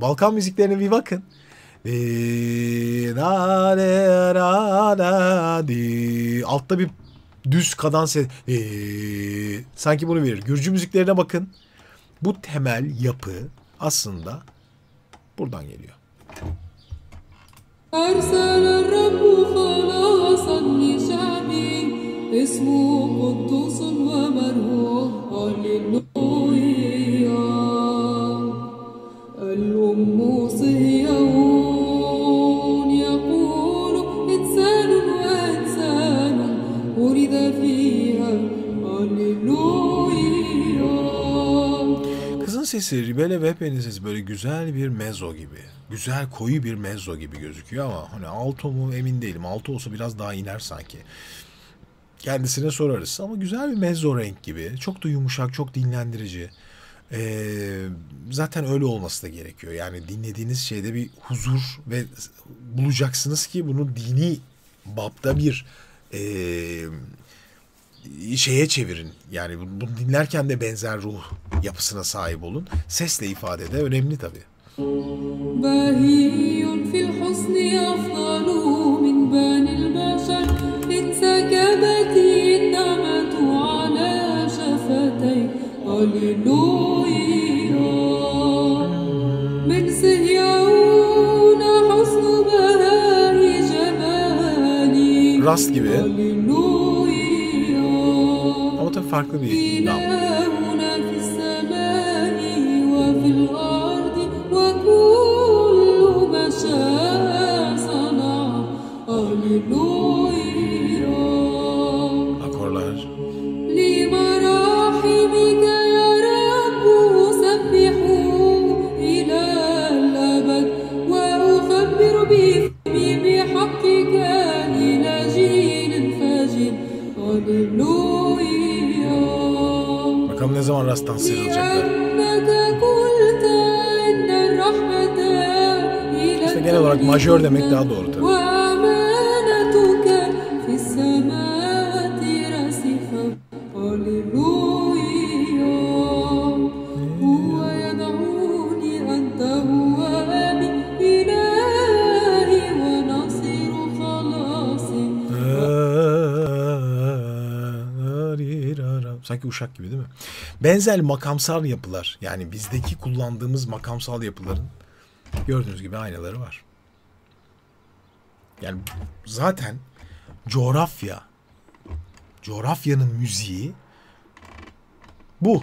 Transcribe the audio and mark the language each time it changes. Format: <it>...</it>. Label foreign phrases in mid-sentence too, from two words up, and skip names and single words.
<tr>Balkan müziklerine bir bakın. Altta bir düz kadans sanki bunu verir. Gürcü müziklerine bakın. Bu temel yapı aslında buradan geliyor.</tr> <ar>أرسل الرب خلاصا لشعبه اسمه قدوس ومرهوب هللويا الأم صهيون يقول إنسان وإنسان ولد فيها هللويا.</ar> <tr>Kızın sesi, Ribele Vehbe'nin sesi böyle güzel bir mezzo gibi. Güzel koyu bir mezzo gibi gözüküyor ama hani alto mu emin değilim. Alto olsa biraz daha iner sanki. Kendisine sorarız ama güzel bir mezzo renk gibi. Çok da yumuşak, çok dinlendirici. Zaten öyle olması da gerekiyor. Yani dinlediğiniz şeyde bir huzur ve bulacaksınız ki bunu dini bapta bir şeye çevirin. Yani bunu dinlerken de benzer ruh yapısına sahip olun. Sesle ifade de önemli tabii.</tr> <ar>بهي في الحسن أفضل من بني البشر انسكبت النعمة على شفتي هللويا من صهيون حسن بهاء جمالي</ar> <tr>Rast gibi</tr> <ar>هللويا</ar> <tr>ama tabii farklı bir nam.</tr> <ar>إلهنا في السماء وفي الأرض وكل ما شاء صنع هللويا</ar> <tr>Akorlar.</tr> <ar>لمراحمك يا رب سبحوا إلى الأبد وأخبر بفمي بحقك إلى جيل فاجر هللويا</ar> <tr>Bakalım ne zaman rasttan sıyrılacaklar.</tr> <ar>لأنك قلت إن الرحمة إلى</ar> <tr>İşte genel olarak majör demek daha doğru tabii.</tr> <ar>وأمانتك في السماوات راسخة هللويا هو يدعوني أنت هو أبي إلهي ونصير خلاصي.</ar> <tr>Sanki uşak gibi değil mi? Benzer makamsal yapılar, yani bizdeki kullandığımız makamsal yapıların gördüğünüz gibi aynaları var. Yani zaten coğrafyanın müziği bu.</tr>